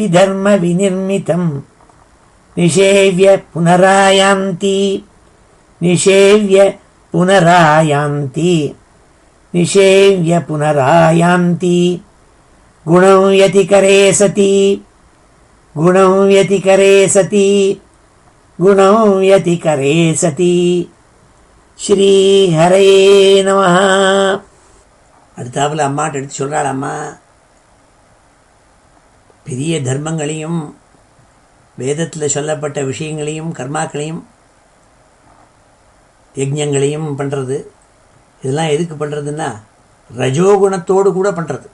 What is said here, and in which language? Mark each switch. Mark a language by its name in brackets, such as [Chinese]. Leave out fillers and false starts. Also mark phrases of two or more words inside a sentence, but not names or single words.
[Sanskrit] धर्मविनिर्मितं निषेव्य पुनरायान्ति निषेव्य पुनरायान्ति निषेव्य पुनरायान्ति गुणं व्यतिकरे सति गुणं व्यतिकरे सति गुणं व्यतिकरे सति श्री हरे नमः. [Tamil] அடுத்தாப்புல அம்மாட்ட எடுத்து சொல்கிறாள், அம்மா பெரிய தர்மங்களையும் வேதத்தில் சொல்லப்பட்ட விஷயங்களையும் கர்மாக்களையும் யஜ்ஞங்களையும் பண்ணுறது, இதெல்லாம் எதுக்கு பண்ணுறதுன்னா ரஜோகுணத்தோடு கூட பண்ணுறது.